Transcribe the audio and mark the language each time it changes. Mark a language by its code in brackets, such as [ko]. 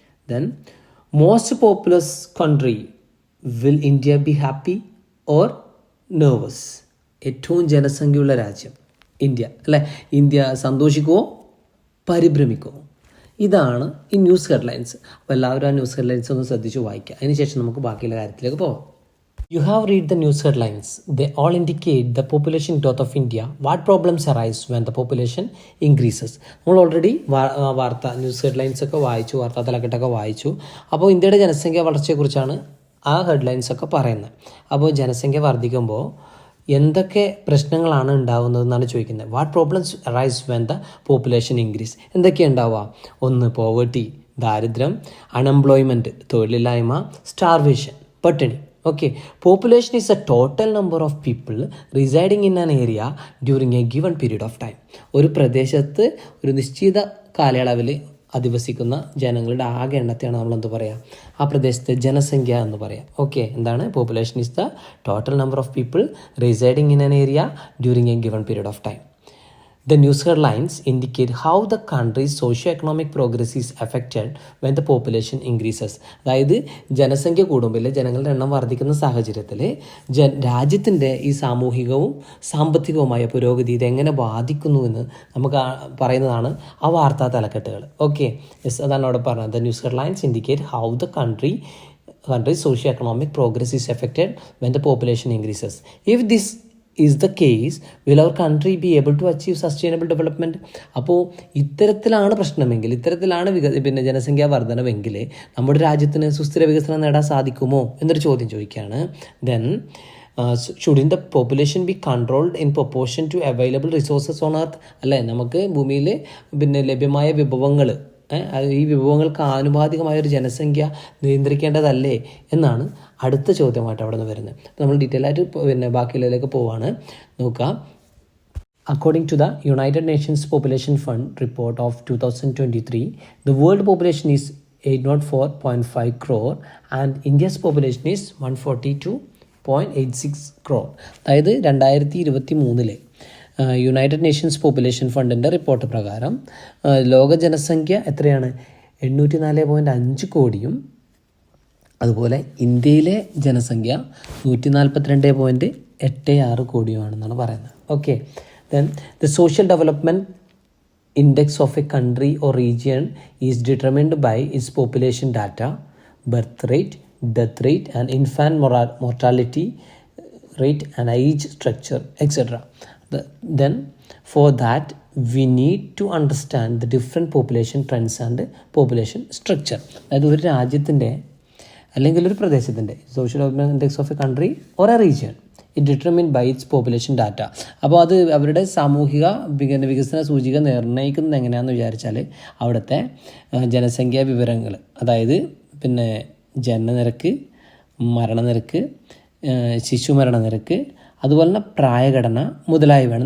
[en] Then most populous country, will India be happy or nervous? [ml] ഏറ്റവും ജനസംഖ്യയുള്ള രാജ്യം India, അല്ലേ? ഇന്ത്യ സന്തോഷിക്കുമോ പരിഭ്രമിക്കുമോ? ഇതാണ് ഈ ന്യൂസ് ഹെഡ്ലൈൻസ്. അപ്പോൾ എല്ലാവരും ആ ന്യൂസ് ഹെഡ്ലൈൻസ് ഒന്ന് ശ്രദ്ധിച്ച് വായിക്കുക. അതിനുശേഷം നമുക്ക് ബാക്കിയുള്ള കാര്യത്തിലേക്ക് പോകാം. [en] You have read the news headlines. They all indicate the population growth of India. What problems arise when the population increases? [ml] നമ്മൾ ഓൾറെഡി ന്യൂസ് ഹെഡ്ലൈൻസ് ഒക്കെ വായിച്ചു, വാർത്താ തലക്കെട്ടൊക്കെ വായിച്ചു. അപ്പോൾ ഇന്ത്യയുടെ ജനസംഖ്യ വളർച്ചയെക്കുറിച്ചാണ് ആ ഹെഡ്ലൈൻസ് ഒക്കെ പറയുന്നത്. അപ്പോൾ ജനസംഖ്യ വർദ്ധിക്കുമ്പോൾ എന്തൊക്കെ പ്രശ്നങ്ങളാണ് ഉണ്ടാകുന്നതെന്നാണ് ചോദിക്കുന്നത്. [en] What problems arise when the population increase? [ml] എന്തൊക്കെയാണ് ഉണ്ടാവുക? ഒന്ന്, പോവേർട്ടി, ദാരിദ്ര്യം, അൺഎംപ്ലോയ്മെൻറ്റ്, തൊഴിലില്ലായ്മ, സ്റ്റാർവേഷൻ, പട്ടിണി. [en] Okay, population is a total number of people residing in an area during a given period of time. [ml] ഒരു പ്രദേശത്ത് ഒരു നിശ്ചിത കാലയളവിൽ അധിവസിക്കുന്ന ജനങ്ങളുടെ ആകെ എണ്ണത്തെയാണ് നമ്മൾ എന്ത് പറയുക, ആ പ്രദേശത്തെ ജനസംഖ്യ എന്ന് പറയാം. ഓക്കെ, എന്താണ്? [en] Population is the total number of people residing in an area during a given period of time. The news headlines indicate how the country's socio-economic progress is affected when the population increases. [ml] അതായത് ജനസംഖ്യ കൂടുമ്പോൾ, ജനങ്ങളുടെ എണ്ണം വർദ്ധിക്കുന്ന സാഹചര്യത്തിൽ രാജ്യത്തിൻ്റെ ഈ സാമൂഹികവും സാമ്പത്തികവുമായ പുരോഗതി ഇതെങ്ങനെ ബാധിക്കുന്നുവെന്ന് നമുക്ക് പറയുന്നതാണ് ആ വാർത്താ തലക്കെട്ടുകൾ. [en] okay, yes, [ml] അതാണ് അവിടെ പറഞ്ഞത്. [en] The news headlines indicate how the country's socio-economic progress is affected when the population increases. If this is the case, will our country be able to achieve sustainable development? [ml] അപ്പോൾ ഇത്തരത്തിലാണ് പ്രശ്നമെങ്കിൽ, ഇത്തരത്തിലാണ് ജനസംഖ്യാ വർധനവെങ്കിൽ നമ്മുടെ രാജ്യത്തിന് സുസ്ഥിര വികസനം നേടാൻ സാധിക്കുമോ എന്നൊരു ചോദ്യം ചോദിക്കുകയാണ്. [en] Then shouldn't the population be controlled in proportion to available resources on earth? [ml] അല്ലേ, നമുക്ക് ഭൂമിയിൽ ലഭ്യമായ വിഭവങ്ങൾ, ഈ വിഭവങ്ങൾക്ക് ആനുപാതികമായ ഒരു ജനസംഖ്യ നിയന്ത്രിക്കേണ്ടതല്ലേ എന്നാണ് അടുത്ത ചോദ്യമായിട്ട് അവിടെ നിന്ന് വരുന്നത്. നമ്മൾ ഡീറ്റെയിൽ ആയിട്ട് ബാക്കിയുള്ളതിലേക്ക് പോവാണ്. നോക്കാം. [en] According to the United Nations Population Fund report of 2023, the world population is 804.5 crore and India's population is 142.86 crore. [ml] അതായത് 2023 യുണൈറ്റഡ് നേഷൻസ് പോപ്പുലേഷൻ ഫണ്ടിൻ്റെ റിപ്പോർട്ട് പ്രകാരം ലോക ജനസംഖ്യ എത്രയാണ്? 804.5 കോടിയും അതുപോലെ ഇന്ത്യയിലെ ജനസംഖ്യ 142.86 8.6 കോടിയുമാണെന്നാണ് പറയുന്നത്. [en] Okay, then the social development index of a country or region is determined by its population data, birth rate, death rate and infant mortality rate and age structure, etc. Then for that we need to understand the different population trends and population structure. [ml] അതായത് ഒരു രാജ്യത്തിൻ്റെ അല്ലെങ്കിൽ ഒരു പ്രദേശത്തിൻ്റെ [en] Social development index of a country or a region it determine by its population data. [ml] അപ്പോൾ അത് അവരുടെ സാമൂഹിക വികസന സൂചിക നിർണ്ണയിക്കുന്നത് എങ്ങനെയാണെന്ന് വിചാരിച്ചാൽ അവിടുത്തെ ജനസംഖ്യാ വിവരങ്ങൾ, അതായത് പിന്നെ ജനനനിരക്ക്, മരണനിരക്ക്, ശിശു മരണനിരക്ക്, അതുപോലെ തന്നെ പ്രായഘടന മുതലായവയാണ്.